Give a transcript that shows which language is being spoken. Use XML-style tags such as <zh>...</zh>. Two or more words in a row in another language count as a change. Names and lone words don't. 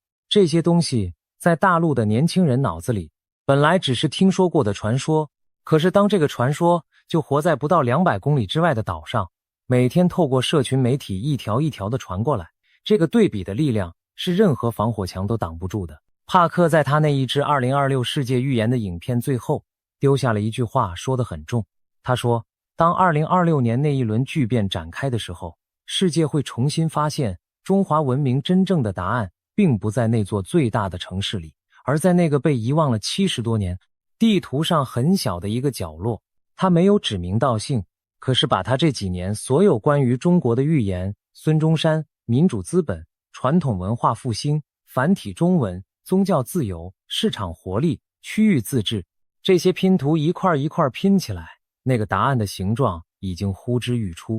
<zh>這些東西在大陸的年輕人腦子裡本來只是聽說過的傳說，可是當這個傳說就活在不到200公里之外的島上，每天透過社群媒體一條一條的傳過來，這個對比的力量是任何防火牆都擋不住的。帕克在他那一支2026世界預言的影片最後丟下了一句話，說得很重。他說，當2026年那一輪巨變展開的時候，世界會重新發現中華文明真正的答案並不在那座最大的城市裡，而在那個被遺忘了70多年，地圖上很小的一個角落。他沒有指名道姓，可是把他這幾年所有關於中國的預言，孫中山、民主資本、傳統文化復興、繁體中文、宗教自由、市場活力、區域自治，這些拼圖一塊一塊拼起來，那個答案的形狀已經呼之欲出。</zh>